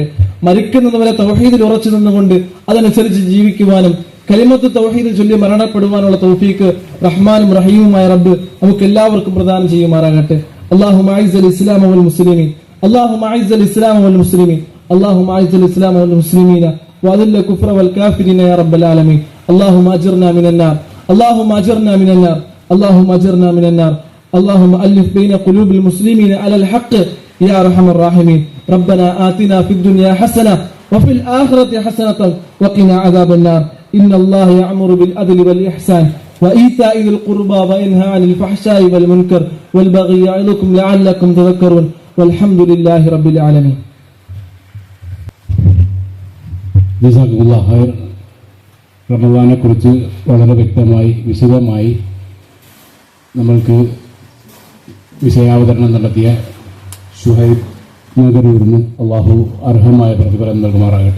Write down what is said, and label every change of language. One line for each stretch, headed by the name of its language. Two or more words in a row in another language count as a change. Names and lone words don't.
Malayalam: മരിക്കുന്നതുവരെ തൗഹീദിൽ ഉറച്ചു നിന്നുകൊണ്ട് അതനുസരിച്ച് ജീവിക്കുവാനും
Arabic: كلمة التوحيد
Malayalam: ചൊല്ലി മരണപ്പെടുവാനുള്ള തൗഫീക്ക് റഹ്മാനും റഹീമുമായ റബ്ബ് നമുക്ക് എല്ലാവർക്കും പ്രദാനം ചെയ്യുമാറാകട്ടെ.
Arabic: اللهم أعز الإسلام والمسلمين، اللهم أعز الإسلام والمسلمين، اللهم أعز الإسلام والمسلمين وأذل الكفر والكافرين يا رب العالمين. اللهم أجرنا من النار، اللهم أجرنا من النار، اللهم أجرنا من النار. اللهم ألف بين قلوب المسلمين على الحق يا أرحم الراحمين. ربنا آتنا في الدنيا حسنة وفي الآخرة حسنة وقنا عذاب النار. إن الله يأمر بالعدل والإحسان وإيتاء ذي القربى وينهى عن الفحشاء والمنكر والبغي يعظكم لعلكم تذكرون. والحمد لله رب العالمين. جزاكم الله خير.
Malayalam: റമദാനെ കുറിച്ച് വളരെ വ്യക്തമായി വിശദമായി നമ്മൾക്ക് വിഷയാവതരണം നടത്തിയ ഷുഹൈബ് നഗരൂരിന് അള്ളാഹു അർഹമായ പ്രതിഫലം നൽകുമാറാകട്ടെ.